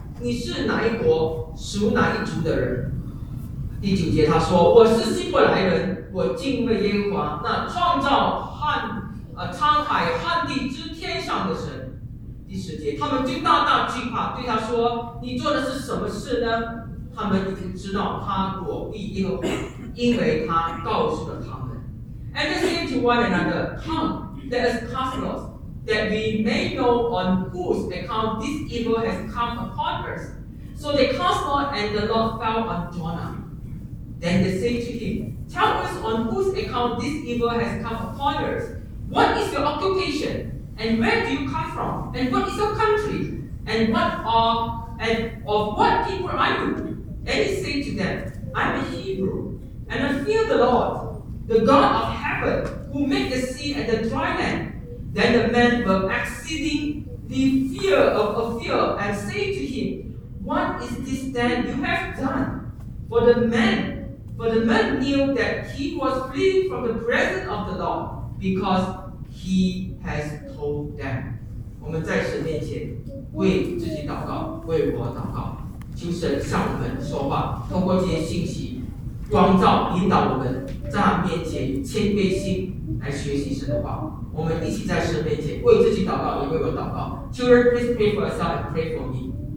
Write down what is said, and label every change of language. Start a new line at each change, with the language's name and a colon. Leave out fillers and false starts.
Chinese: 你是哪一国、属哪一族的人？” 第九节，他说：“我是希伯来人，我敬畏耶和华，那创造沧海旱地之天上的神。” 第十节，他们就大大惧怕，对他说：“你做的是什么事呢？” 他们已经知道他躲避耶和华，因为他告诉了他们。
English: And they say to one another, "Come, let us cast lots, that we may know on whose account this evil has come upon us." So they cast lots, and the lot fell on Jonah. Then they say to him, Tell us on whose account this evil has come upon us. What is your occupation? And where do you come from? And what is your country? And what are and of what people are you? And he said to them, I'm a Hebrew, and I fear the Lord, the God of heaven, who made the sea and the dry land. Then the men were exceedingly fear, and said to him, What is this then you have done? For the man knew that he was fleeing from the presence of the Lord, because he has told them.
Chinese: 我们在神面前为自己祷告，为我祷告，求神向我们说话，通过这些信息光照引导我们，在他面前以谦卑心来学习神的话。我们一起在神面前为自己祷告，也为我祷告。
English: Children, please pray for yourself and pray for me.